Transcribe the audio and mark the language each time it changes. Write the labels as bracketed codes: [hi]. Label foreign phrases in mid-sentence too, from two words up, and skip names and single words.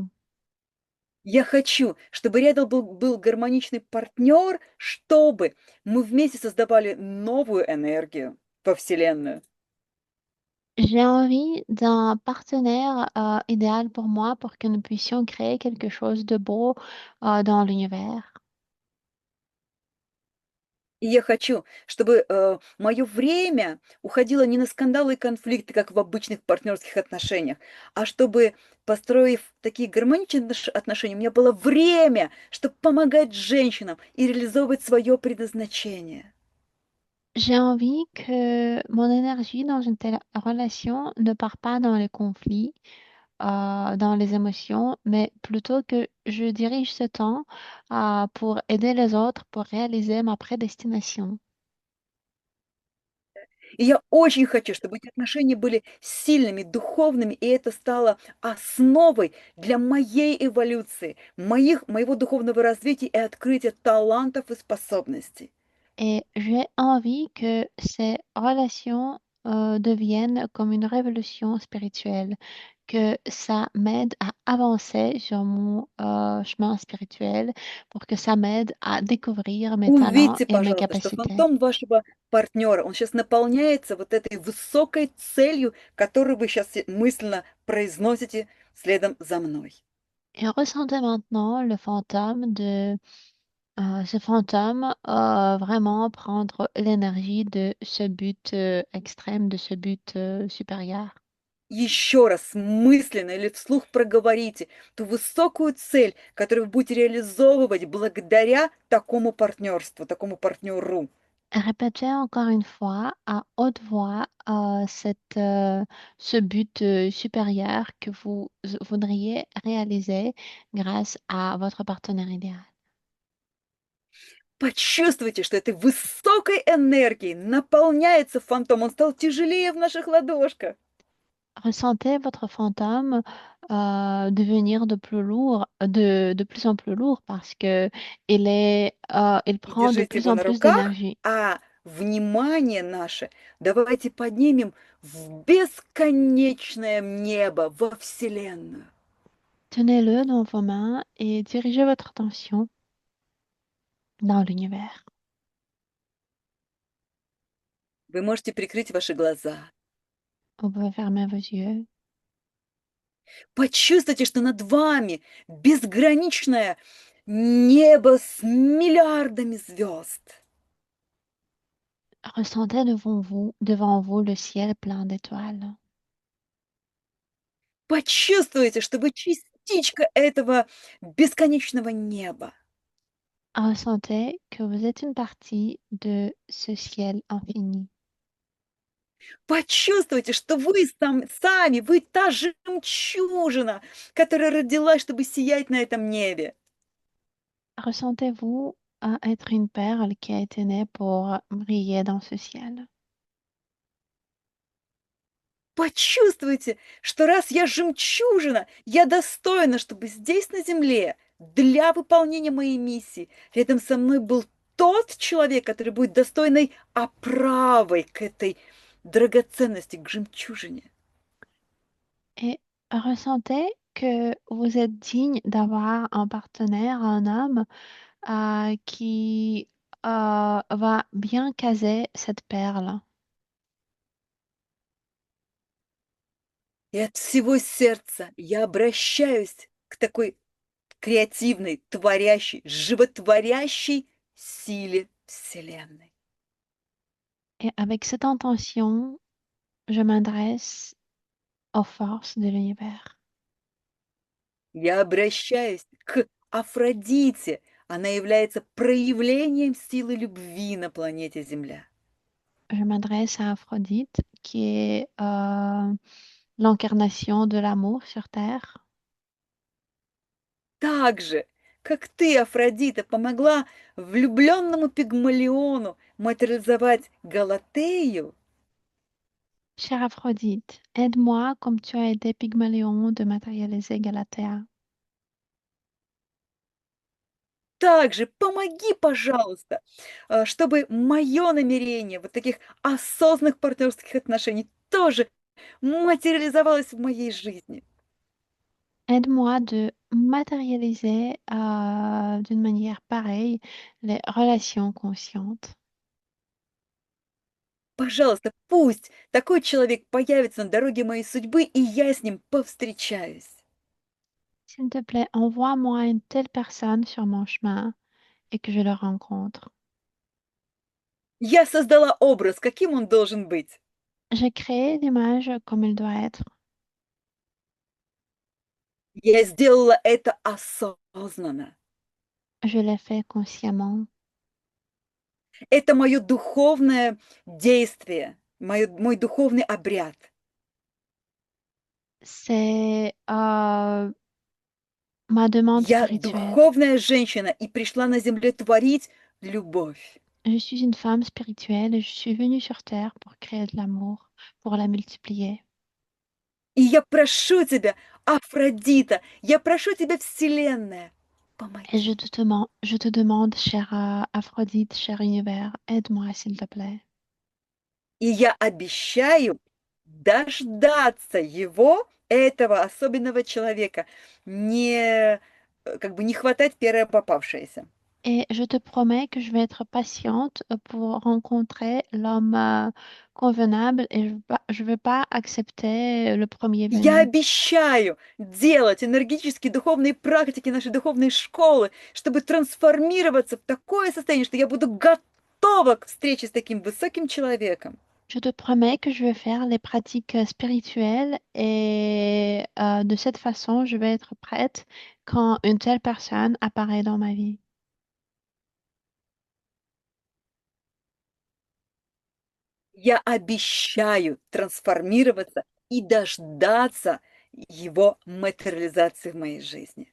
[ru] Я хочу, чтобы рядом был гармоничный партнер, чтобы мы вместе создавали новую энергию во Вселенную. [fr] J'ai envie d'un partenaire idéal pour moi pour que nous puissions créer quelque chose de beau dans l'univers. [ru] И я хочу, чтобы мое время уходило не на скандалы и конфликты, как в обычных партнерских отношениях, а чтобы, построив такие гармоничные отношения, у меня было время, чтобы помогать женщинам и реализовывать свое предназначение. [fr] J'ai envie que mon énergie dans une telle relation ne part pas dans les conflits, dans les émotions, mais plutôt que je dirige ce temps pour aider les autres, pour réaliser ma prédestination. [ru] И я очень хочу, чтобы эти отношения были сильными, духовными, и это стало основой для моей эволюции, моего духовного развития и открытия талантов и способностей. [fr] Et j'ai envie que ces relations deviennent comme une révolution spirituelle, que ça m'aide à avancer sur mon chemin spirituel, pour que ça m'aide à découvrir mes talents [ru] Увидьте, [fr] et mes [ru] пожалуйста, что [fr] capacités. [ru] фантом вашего партнера, он сейчас наполняется вот этой высокой целью, которую вы сейчас мысленно произносите следом за мной. [fr] Et ressentez maintenant le fantôme ce fantôme vraiment prendre l'énergie de ce but extrême, de ce but supérieur. [ru] Еще раз мысленно или вслух проговорите ту высокую цель, которую вы будете реализовывать благодаря такому партнерству, такому партнеру. [fr] Répétez encore une fois à haute voix ce but supérieur que vous voudriez réaliser grâce à votre partenaire idéal. [ru] Почувствуйте, что этой высокой энергией наполняется фантом. Он стал тяжелее в наших ладошках. [fr] Ressentez votre fantôme devenir de plus en plus lourd parce que il [ru] И [fr] prend de [ru] держите [fr] plus [ru] его [fr] en [ru] на [fr] plus [ru] руках, [fr] d'énergie. [ru] а внимание наше давайте поднимем в бесконечное небо, во Вселенную. [fr] Tenez-le dans vos mains et dirigez votre attention dans l'univers. [ru] Вы можете прикрыть ваши глаза. [fr] Vous pouvez fermer vos yeux. [ru] Почувствуйте, что над вами безграничное небо с миллиардами звезд. [fr] Ressentez devant vous le ciel plein d'étoiles. [ru] Почувствуйте, что вы частичка этого бесконечного неба. [fr] Ressentez que vous êtes une partie de ce ciel infini. [ru] Почувствуйте, что вы сами, вы та жемчужина, которая родилась, чтобы сиять на этом небе. [fr] Ressentez-vous à être une perle qui a été née pour briller dans ce ciel. [ru] Почувствуйте, что раз я жемчужина, я достойна, чтобы здесь, на земле, для выполнения моей миссии, рядом со мной был тот человек, который будет достойной оправой к этой драгоценности, к жемчужине. [fr] Et ressentez que vous êtes digne d'avoir un partenaire, un homme qui va bien caser cette perle. [ru] И от всего сердца я обращаюсь к такой креативной, творящей, животворящей силе Вселенной. [fr] Et avec cette intention, je m'adresse aux forces de l'univers. [ru] Я обращаюсь к Афродите. Она является проявлением силы любви на планете Земля. [fr] Je m'adresse à Aphrodite, qui est l'incarnation de l'amour sur Terre. [ru] Так же, как ты, Афродита, помогла влюбленному Пигмалиону материализовать Галатею, [fr] Chère Aphrodite, aide-moi comme tu as aidé Pygmalion de matérialiser Galatea. [ru] также помоги, пожалуйста, чтобы мое намерение вот таких осознанных партнерских отношений тоже материализовалось в моей жизни. [fr] Aide-moi de matérialiser d'une manière pareille les relations conscientes. [ru] Пожалуйста, пусть такой человек появится на дороге моей судьбы, и я с ним повстречаюсь. [fr] S'il te plaît, envoie-moi une telle personne sur mon chemin et que je le rencontre. [ru] Я создала образ, каким он должен быть. [fr] J'ai créé l'image comme il doit être. [ru] Я сделала это осознанно. [fr] Je l'ai fait consciemment. [ru] Это мое духовное действие, мой духовный обряд. [fr] C'est ma demande [ru] Я [fr] spirituelle. [ru] духовная женщина и пришла на земле творить любовь. [fr] Je suis une femme spirituelle et je suis venue sur Terre pour créer de l'amour, pour la multiplier. [ru] И я прошу тебя, Афродита, я прошу тебя, Вселенная, [fr] Et je [ru] помоги. [fr] je te demande, chère Aphrodite, cher univers, aide-moi s'il te plaît. [ru] И я обещаю дождаться его, этого особенного человека, не как бы не хватать первое попавшееся. [fr] Et je te promets que je vais être patiente pour rencontrer l'homme convenable et je vais pas accepter le premier [ru] Я [fr] venu. [ru] обещаю делать энергетические духовные практики нашей духовной школы, чтобы трансформироваться в такое состояние, что я буду готова к встрече с таким высоким человеком. [fr] Je te promets que je vais faire les pratiques spirituelles et de cette façon, je vais être prête quand une telle personne apparaît dans ma vie. [ru] Я обещаю трансформироваться и дождаться его материализации в моей жизни.